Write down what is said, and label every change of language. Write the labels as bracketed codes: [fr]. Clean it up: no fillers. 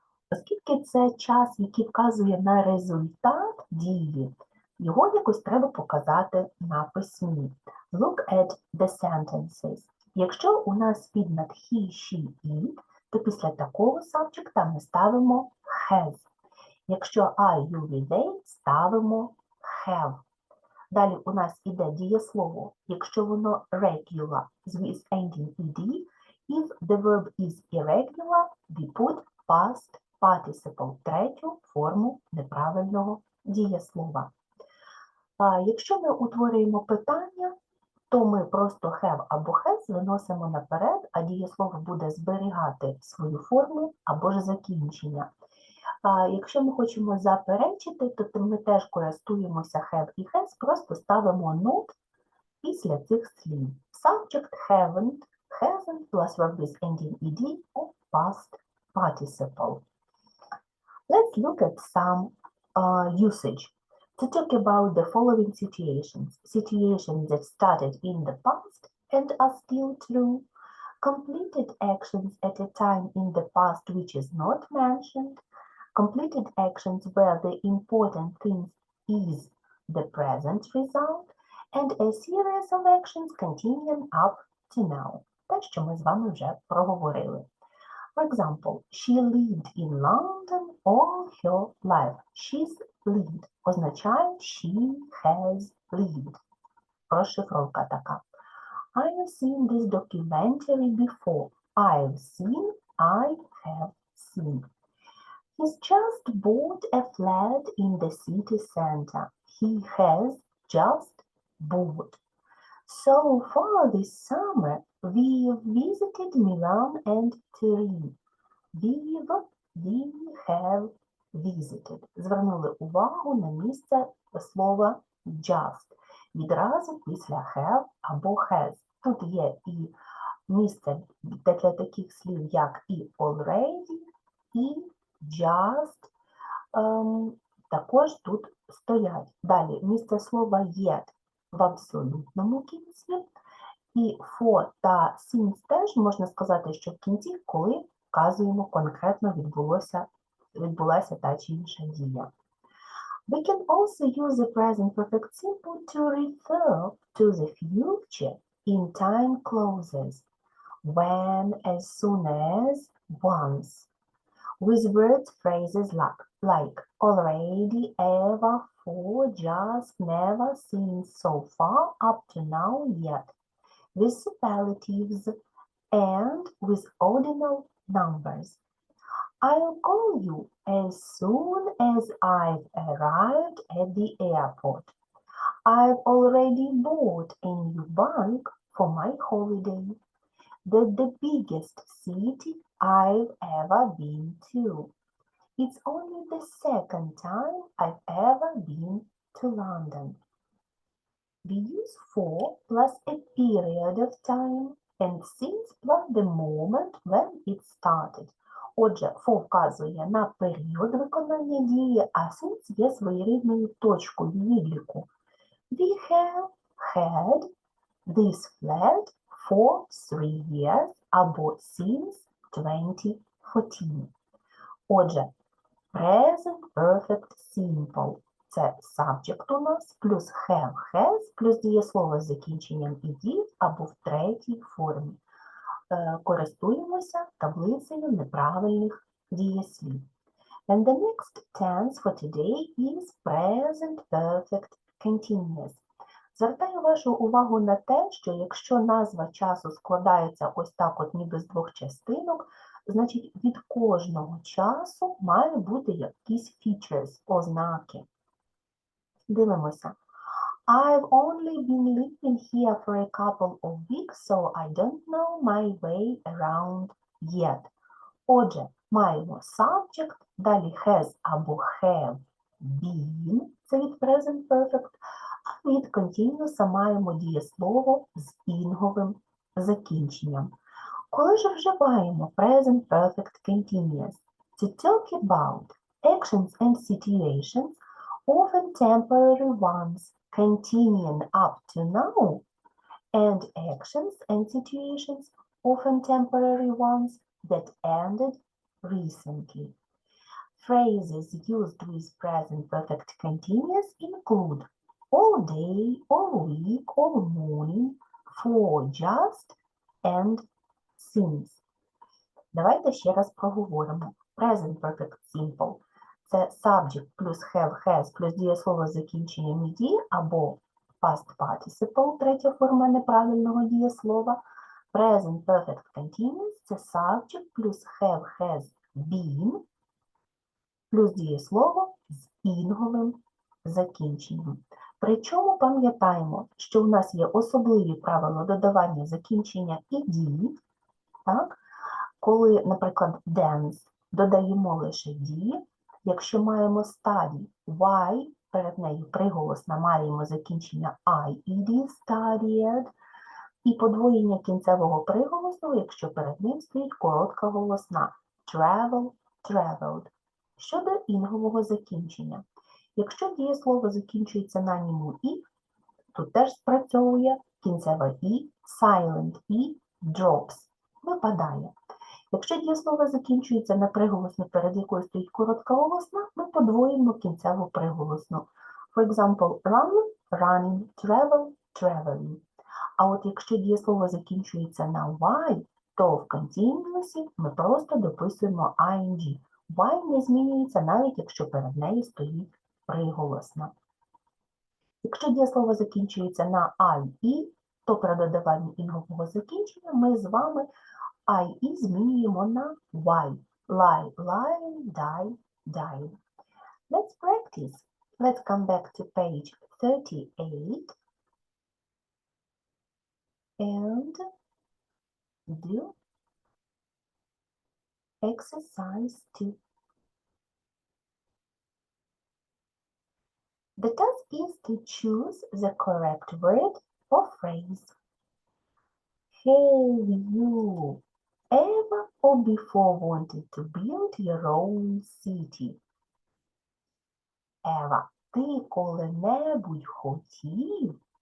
[uk] Оскільки це час, який вказує на результат дії, його якось треба показати на письмі. [en] Look at the sentences. [uk] Якщо у нас підмет he, she, it, то після такого сабджекта ми ставимо has. Якщо I, you, we, they, ставимо have. Далі у нас іде дієслово. Якщо воно [en] regular with ending ed, if the verb is irregular, we put past participle, [uk] третю форму неправильного дієслова. Якщо ми утворюємо питання, то ми просто have або has виносимо наперед, а дієслово буде зберігати свою форму або ж закінчення. Якщо ми хочемо заперечити, то ми теж користуємося have і has, просто ставимо not після цих слів. [en] Subject haven't, hasn't plus verb with ending ed or past participle. Let's look at some usage. To talk about the following situations. Situations that started in the past and are still true. Completed actions at a time in the past which is not mentioned. Completed actions where the important thing is the present result. And a series of actions continuing up to now. [uk] Те, що ми з вами вже проговорили. [en] For example, she lived in London all her life. She's lived [uk] означає [en] she has lived. [uk] Розшифровка така. [en] I've seen this documentary before. I've seen, I have seen. He's just bought a flat in the city center. He has just bought. So far this summer, we've visited Milan and Turin. We have visited. [uk] Звернули увагу на місце слова just. Відразу після have або has. Тут є і місце для таких слів, як і already, і just. Також тут стоять. Далі місце слова yet в абсолютному кінці. І for та since теж можна сказати, що в кінці, коли вказуємо конкретно відбулася та чи інша дія. [en] We can also use the present perfect simple to refer to the future in time clauses. When, as soon as, once. With word phrases like already, ever, for, just, never, since, so far, up to now, yet. with superlatives, and with ordinal numbers. I'll call you as soon as I've arrived at the airport. I've already bought a new bike for my holiday. That's the biggest city I've ever been to. It's only the second time I've ever been to London. We use for plus a period of time and since plus the moment when it started. [uk] Отже, for вказує на період виконання дії, а since є своєрідною точкою відліку. [en] We have had this flat for 3 years [uk] або [en] since 2014. [uk] Отже, present perfect simple. Це subject у нас, плюс have, has, плюс дієслово з закінченням «ed» або в третій формі. Користуємося таблицею неправильних дієслів. [en] And the next tense for today is present perfect continuous. [uk] Звертаю вашу увагу на те, що якщо назва часу складається ось так от ніби з двох частинок, значить від кожного часу має бути якісь features, ознаки. Дивимося. [en] I've only been living here for a couple of weeks, so I don't know my way around yet. [uk] Отже, маємо subject, далі has або have been, це від present perfect, а від continuous маємо дієслово з інговим закінченням. Коли ж вживаємо present perfect continuous? [en] To talk about actions and situations, often temporary ones, continuing up to now, and actions and situations, often temporary ones, that ended recently. Phrases used with present perfect continuous include all day, all week, all morning, for, just, and since. [uk] Давайте ще раз проговоримо. Present perfect simple – це subject плюс have, has, плюс дієслово з закінченням «ed» або past participle, третя форма неправильного дієслова. Present perfect continuous – це subject плюс have, has, been, плюс дієслово з інговим закінченням. Причому пам'ятаємо, що у нас є особливі правила додавання закінчення «ed», так? Коли, наприклад, dance додаємо лише «д», якщо маємо study, y, перед нею приголосна, маємо закінчення «ied», studied, і подвоєння кінцевого приголосу, якщо перед ним стоїть коротка голосна travel, traveled. Щодо інгового закінчення. Якщо дієслово закінчується на ньому «і», тут теж спрацьовує кінцеве «і», [en] silent «і», drops, [uk] випадає. Якщо дієслово закінчується на приголосну, перед якою стоїть коротка голосна, ми подвоїмо кінцеву приголосну. [en] For example, run, running, travel, traveling. [uk] А от якщо дієслово закінчується на y, то в continuous ми просто дописуємо ing. Y не змінюється, навіть якщо перед нею стоїть приголосна. Якщо дієслово закінчується на ie, то при додаванні інгового закінчення ми з вами ie змінюємо на y. [en] Lie, lying, die, dying. Let's practice. Let's come back to page 38 and do exercise 2. The task is to choose the correct word or phrase. Have you ever or before wanted to build your own city? [uk] Ева, ти коли-небудь хотів?